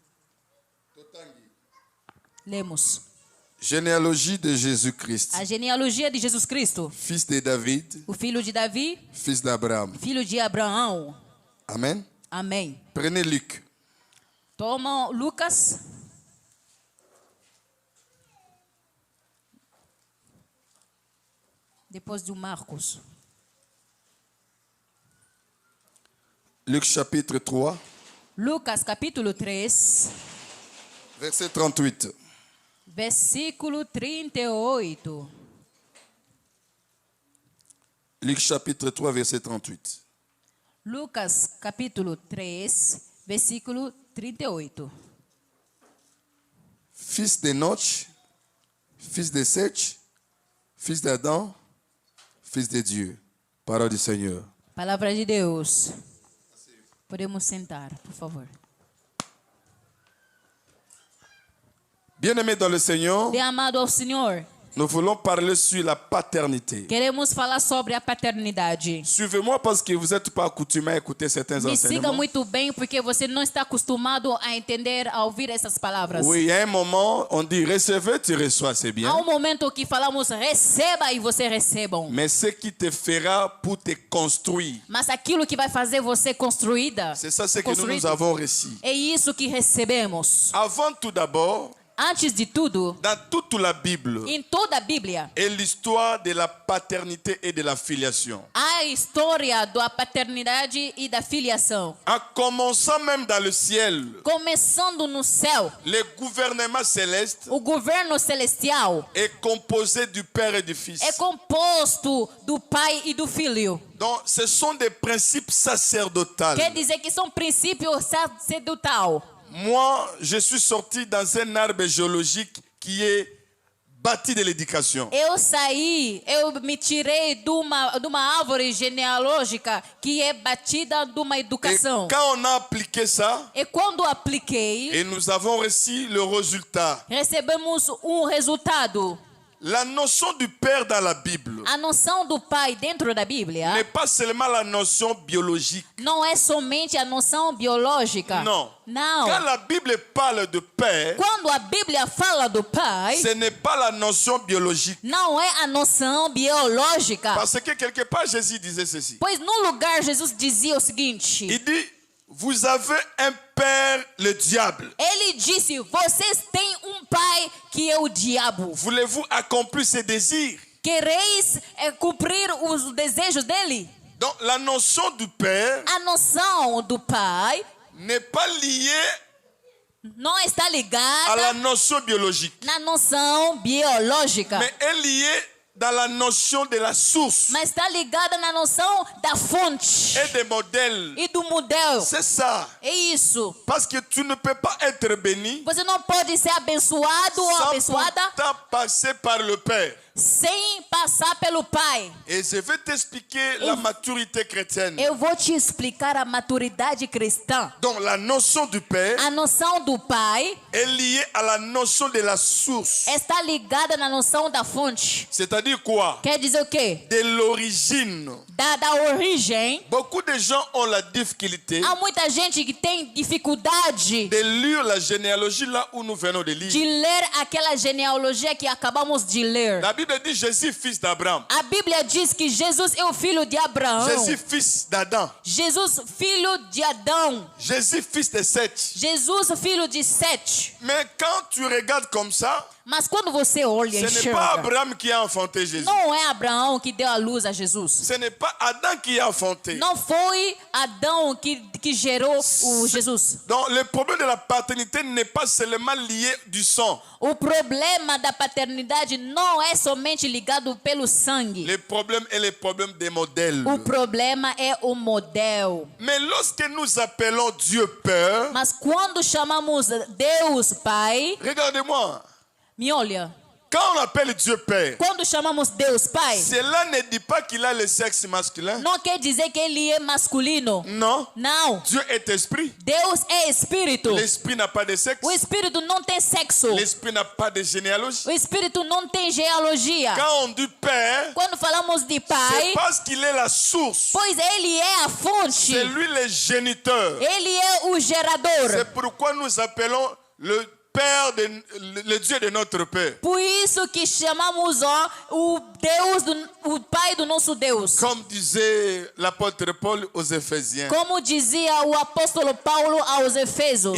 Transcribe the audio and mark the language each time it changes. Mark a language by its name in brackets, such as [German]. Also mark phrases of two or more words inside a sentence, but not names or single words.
[Portuguese] Lemos. [French] Généalogie de Jésus-Christ, [Portuguese] A genealogia de Jesus Cristo. [French] fils de David, [Portuguese] O filho de Davi, [French] fils d'Abraham. [Portuguese] filho de Abraão. [French] Amen. [Portuguese] Amém. [French] Prenez Luc. [Portuguese] Toma Lucas. Depois de Marcos. [French] Luc chapitre 3, [Portuguese] Lucas capítulo 3, [French] verset 38. [Portuguese] versículo 38. [French] Luc chapitre 3, verset 38. [Portuguese] Lucas capítulo 3, versículo 38. [French] Fils d'Enoch, fils de Seth, fils d'Adam, fils de Dieu. Parole du Seigneur. [Portuguese] Palavra de Deus. Podemos sentar, por favor. [French] Bien-aimés dans le Seigneur, [Portuguese] Bem amado ao Senhor, [French] nous voulons parler sur la paternité. [Portuguese] queremos falar sobre a paternidade. [French] Suivez-moi parce que vous n'êtes pas accoutumé à écouter certains [Portuguese] Me siga [French] enseignements. [Portuguese] muito bem, porque você não está acostumado a entender, a ouvir essas palavras. [French] Oui, il y a un moment, on dit recevez, tu reçois, c'est [Portuguese] Há [French] bien. [Portuguese] momento que falamos receba e você recebam. [French] Mais ce qui te fera pour te construire, [Portuguese] Mas aquilo que vai fazer você construída, [French] c'est ça ce que nous [Portuguese] construído, [French] avons reçu. [Portuguese] é isso que recebemos. [French] Avant tout d'abord, [Portuguese] Antes de tudo, [French] dans toute la Bible, [Portuguese] em toda a Bíblia, [French] est l'histoire de la paternité et de la filiation. [Portuguese] a história da paternidade e da filiação. [French] En commençant même dans le ciel, [Portuguese] Começando no céu, [French] le gouvernement céleste [Portuguese] o governo celestial [French] est composé du Père et du Fils. [Portuguese] é composto do Pai e do Filho. [French] Donc, ce sont des principes sacerdotaux. [Portuguese] Quer dizer que são princípios sacerdotal. [French] Moi, je suis sorti dans un arbre géologique qui est bâti de l'éducation. [Portuguese] Eu me tirei de uma árvore genealógica que é batida de uma [French] Et [Portuguese] educação. [French] quand on a appliqué ça, [Portuguese] E quando apliquei, [French] et nous avons reçu le résultat. [Portuguese] recebemos resultado. [French] La notion du Père dans la Bible [Portuguese] A noção do Pai dentro da Bíblia [French] n'est pas seulement la notion biologique. [Portuguese] não é somente a noção biológica. [French] Non. [Portuguese] Não. [French] Quand la Bible parle de Père, [Portuguese] Quando a Bíblia fala do Pai, [French] ce n'est pas la notion biologique. [Portuguese] não é a noção biológica. [French] Parce que quelque part, Jésus disait ceci. [Portuguese] Pois no lugar Jesus dizia o seguinte: [French] Il dit, vous avez un père, le diable. [Portuguese] Ele disse, vocês têm pai que é o diabo. [French] Voulez-vous accomplir ses désirs? [Portuguese] Quereis cumprir os desejos dele? [French] Donc la notion du père [Portuguese] A noção do Pai [French] n'est pas liée [Portuguese] não está [French] à la [Portuguese] ligada [French] notion biologique, [Portuguese] na noção biológica, [French] mais est liée dans la notion de la source [Portuguese] mas está ligada na noção da fonte [French] et des modèles. [Portuguese] e do modelo. [French] C'est ça. [Portuguese] É isso. [French] Parce que tu ne peux pas être béni [Portuguese] Você não pode ser abençoado ou [French] sans [Portuguese] abençoada [French] pourtant passer par le Père. [Portuguese] sem passar pelo Pai. [French] Et je vais t'expliquer la maturité chrétienne. [Portuguese] Eu vou te explicar a maturidade cristã. [French] Donc la notion du Père [Portuguese] A noção do Pai [French] est liée à la notion de la source. [Portuguese] está ligada na noção da fonte. [French] C'est-à-dire quoi? [Portuguese] Quer dizer o quê? [French] De l'origine. [Portuguese] Da origem. [French] Beaucoup de gens ont la difficulté [Portuguese] Há muita gente que tem dificuldade [French] de lire la généalogie là où nous venons de lire. [Portuguese] de ler aquela genealogia que acabamos de ler. [French] La Bible dit Jésus, fils d'Abraham. [Portuguese] A Bíblia diz que Jesus é o filho de Abraão. [French] Jésus, fils d'Adam. [Portuguese] Jesus, filho de Adão. [French] Jésus, fils de Seth. [Portuguese] Jesus, filho de Sete. [French] Mais quand tu regardes comme ça, [Portuguese] Mas quando você olha e [French] ce n'est pas [Portuguese] enxerga, [French] Abraham qui a enfanté Jésus. [Portuguese] não é Abraão que deu a luz a Jesus. [French] Ce n'est pas Adam qui a enfanté. [Portuguese] Não foi Adão que gerou o Jesus. [French] Donc le problème de la paternité n'est pas seulement lié du sang. [Portuguese] O problema da paternidade não é somente ligado pelo sangue. [French] Le problème est le problème des modèles. [Portuguese] O problema é o modelo. [French] Mais lorsque nous appelons Dieu Père, [Portuguese] Mas quando chamamos Deus Pai, [French] regardez-moi, [Portuguese] me olha. [French] quand on appelle Dieu Père, [Portuguese] Quando chamamos Deus Pai, [French] cela ne dit pas qu'il a le sexe masculin. [Portuguese] não quer dizer que ele é masculino. [French] Non. [Portuguese] Não. [French] Dieu est esprit. [Portuguese] Deus é espírito. [French] L'esprit n'a pas de sexe. [Portuguese] O espírito não tem sexo. [French] L'esprit n'a pas de généalogie. [Portuguese] O espírito não tem genealogia. [French] Quand on dit Père, [Portuguese] Quando falamos de [French] c'est [Portuguese] Pai, [French] parce qu'il est la source. [Portuguese] pois ele é a fonte. [French] C'est lui le géniteur. [Portuguese] Ele é o gerador. [French] C'est pourquoi nous appelons le Père, le Dieu de notre Père. [Portuguese] Por isso que chamamos o Deus, o Pai do nosso Deus. [French] Comme disait l'apôtre Paul aux Éphésiens. [Portuguese] Como dizia o apóstolo Paulo aos Efésios.